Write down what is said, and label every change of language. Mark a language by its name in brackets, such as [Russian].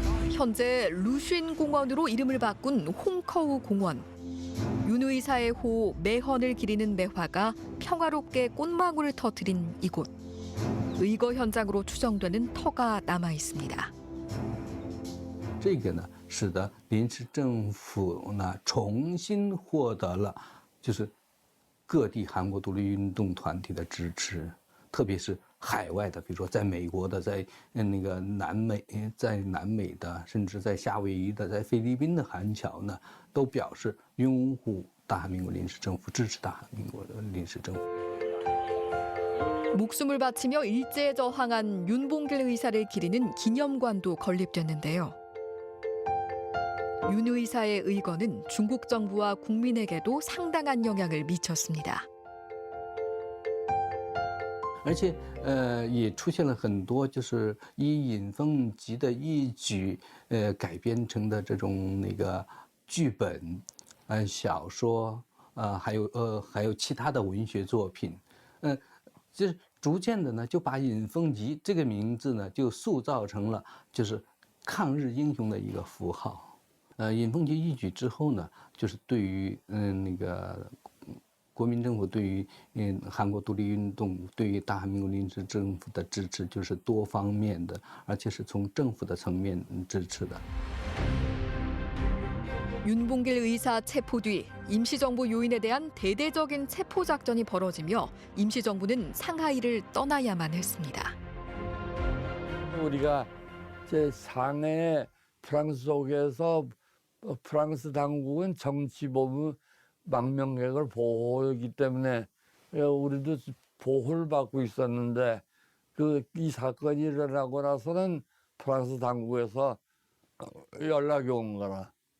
[Korean] 현재 루쉰 공원으로 이름을 바꾼 홍커우 공원. 윤 의사의 호 매헌을 기리는 매화가 평화롭게 꽃망울을 터뜨린 이곳. 의거 현장으로 추정되는 터가 남아 있습니다. [Chinese] 这个呢，使得临时政府呢重新获得了就是各地韩国独立运动团体的支持，特别是海外的，比如说在美国的，在那个南美的，甚至在夏威夷的，在菲律宾的韩侨呢，都表示拥护大韩民国临时政府，支持大韩民国的临时政府。 [Korean] 목숨을 바치며 일제에 저항한 윤봉길 의사를 기리는 기념관도 건립됐는데요. 윤 의사의 의거는 중국 정부와 국민에게도 상당한 영향을 미쳤습니다. [Chinese] 而且，也出现了很多就是以尹奉吉的一举，改编成的这种那个剧本，小说，还有其他的文学作品，就是逐渐的呢，就把尹奉吉这个名字呢，就塑造成了就是抗日英雄的一个符号。尹奉吉一举之后呢，就是对于那个。国民政府对于韩国独立运动、对于大韩民国临时政府的支持，就是多方面的，而且是从政府的层面支持的。 [Korean] 윤봉길 의사 체포 뒤 임시정부 요인에 대한 대대적인 체포 작전이 벌어지며 임시정부는 상하이를 떠나야만 했습니다. 우리가 제 상해 프랑스 속에서 프랑스 당국은 정치보무 망명객을 보호하기 때문에 우리도 보호를 받고 있었는데 이 사건이 일어나고 나서는 프랑스 당국에서 연락이 온 거라.